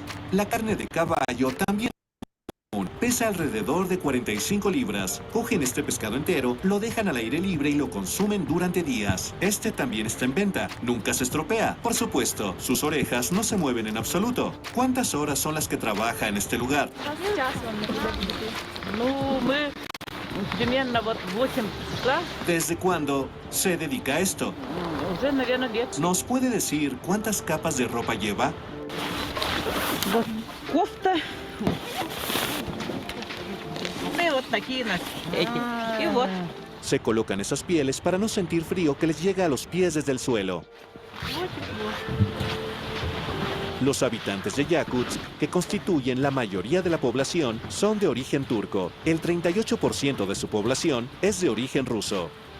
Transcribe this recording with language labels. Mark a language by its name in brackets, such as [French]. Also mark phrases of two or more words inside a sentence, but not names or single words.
[Spanish] La carne de caballo también pesa alrededor de 45 libras. Cogen este pescado entero, lo dejan al aire libre y lo consumen durante días. Este también está en venta. Nunca se estropea. Por supuesto, sus orejas no se mueven en absoluto. ¿Cuántas horas son las que trabaja en este lugar? [Russian] Примерно вот 8 числа. [Spanish] ¿Desde cuándo se dedica a esto? [Russian] Уже, наверное, лет. [Spanish] ¿Nos puede decir cuántas capas de ropa lleva? [Russian] Вот кофта. И вот такие эти. И вот. [Spanish] Se colocan esas pieles para no sentir frío que les llega a los pies desde el suelo. Los habitantes de Yakutsk, que constituyen la mayoría de la población, son de origen turco. El 38% de su población es de origen ruso.